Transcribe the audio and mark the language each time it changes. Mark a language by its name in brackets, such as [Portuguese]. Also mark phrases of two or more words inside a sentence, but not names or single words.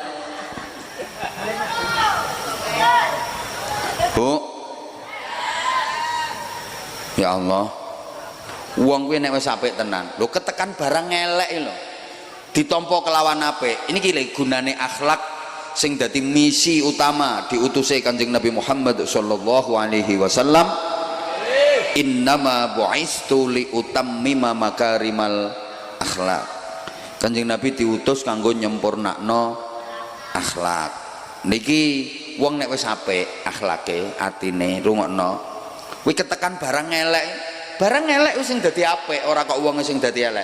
[Javanese] Bu. Ya Allah. Wong kuwi nek wis apik tenan. Lho ketekan barang elek lho. Ditampa kelawan apik. Ini ki gunane akhlak sing dadi misi utama diutusé Kanjeng Nabi Muhammad [Arabic] صلى الله عليه وسلم. إنما بعثت لأتمم مكارم الأخلاق. [Javanese] Kanjeng Nabi diutus kanggo nyempurnakno akhlak. Niki wong nek wis apik akhlake, atine, rungokno. Kuwi ketekan barang elek. Barang elek wis sing dadi apik, ora kok wong sing dadi elek.